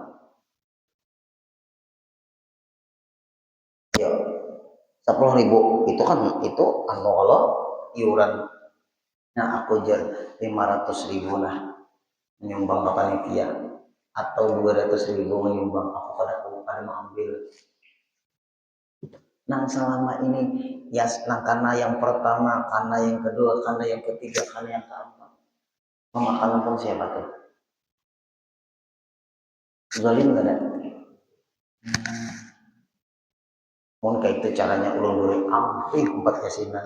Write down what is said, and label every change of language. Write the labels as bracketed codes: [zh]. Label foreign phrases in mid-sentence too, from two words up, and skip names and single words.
[id] Ya, 10.000 itu kan itu kalau iuran. [bjn] Nah aku jar 500.000 lah menyumbang ke panitia atau 200.000 menyumbang aku kada mau ambil. [id] Nang selama ini ya nang karena yang pertama, karena yang kedua, karena yang ketiga, karena yang keempat memakan pun siapa tuh? Zalim gak ada? [bjn] Mau kayak itu caranya ulun dulu ampih empat kasinan.